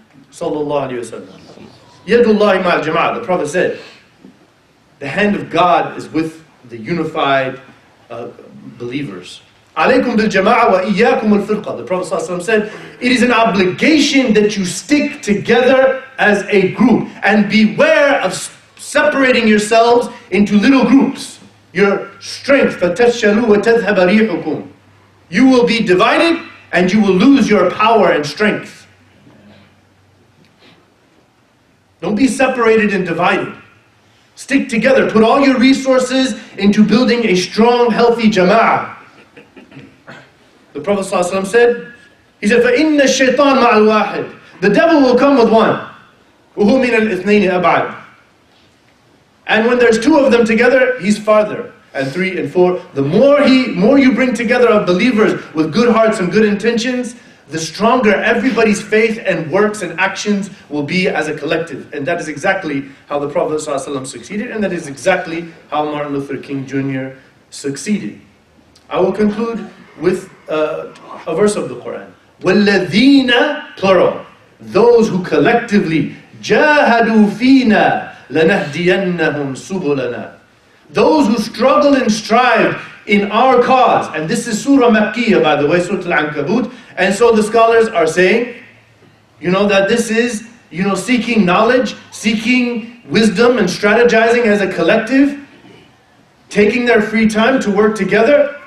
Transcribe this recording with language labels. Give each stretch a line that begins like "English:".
Arabic: Sallallahu alayhi wa sallam. Yadullahi ma'al jama'ah.
English: The Prophet said, the hand of God is with the unified believers.
Arabic: Alaykum bil jama'a wa iyyakum al firqa.
English: The Prophet ﷺ said, it is an obligation that you stick together as a group and beware of separating yourselves into little groups. Your strength,
Arabic: فَتَفْشَلُوا وَتَذْهَبَ رِيحُكُمْ.
English: You will be divided and you will lose your power and strength. Don't be separated and divided. Stick together. Put all your resources into building a strong, healthy jama'ah. The Prophet ﷺ said, he said,
Arabic: فَإِنَّ الشَّيْطَانَ مَعَ الْوَاحِدِ.
English: The devil will come with one.
Arabic: وَهُوَ مِنَ الْإِثْنَيْنِ أَبْعَدُ.
English: And when there's two of them together, he's farther. And three and four. The more you bring together of believers with good hearts and good intentions, the stronger everybody's faith and works and actions will be as a collective. And that is exactly how the Prophet ﷺ succeeded, and that is exactly how Martin Luther King Jr. succeeded. I will conclude with a verse of the Quran.
Arabic: وَالَّذِينَ,
English: plural, those who collectively
Arabic: جَاهَدُوا فِينَا لَنَهْدِيَنَّهُمْ سُبُلَنَا.
English: Those who struggle and strive in our cause. And this is Surah Makkiyah, by the way, Surah Al-Ankabut. And so the scholars are saying, that this is, seeking knowledge, seeking wisdom and strategizing as a collective, taking their free time to work together.